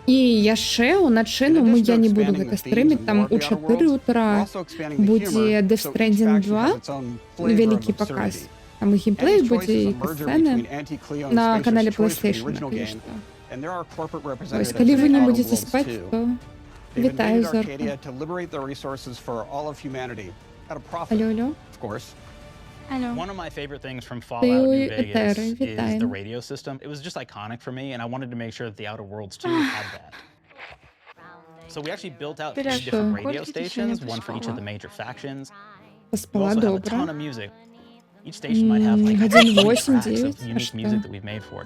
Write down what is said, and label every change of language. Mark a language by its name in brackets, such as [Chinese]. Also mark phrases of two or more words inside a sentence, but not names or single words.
[Belarusian] І яшчэ ўначы, ну я не буду гэта стрыміць, там у 4 утра будзе Death Stranding 2, вялікі паказ. Там і геймплей будзе, і касцэны на канале PlayStation, конечно. Вось, калі вы не будзеце спаць, то вітаю, Зорка. Алло. [English] One of my favorite things from Fallout New Vegas is the radio system. It was just iconic for me, and I wanted to make sure that the Outer Worlds 2 had that. So we actually built out 3 different radio stations, one for each of the major factions. We also have a ton of music. Each station might have like 8 tracks of unique music that we've made for it.